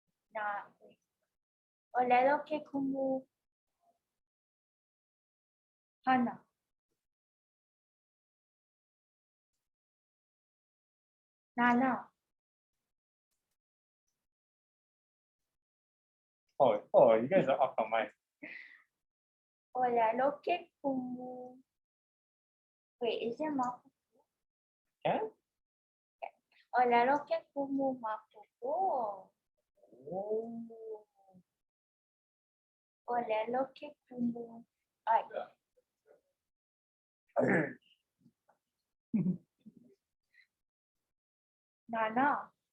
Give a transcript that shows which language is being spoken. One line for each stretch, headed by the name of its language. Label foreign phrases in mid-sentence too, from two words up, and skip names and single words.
Hawaiian: ʻŌlelo ke kumu. Hana. Nana.
English: Oh, you guys are off the mic.
Hawaiian: ʻŌlelo ke kumu.
English: Wait, is it mapupu? Yeah?
Hawaiian: ʻŌlelo ke kumu mapupu. Oh. ʻŌlelo ke kumu. Ai. Nana.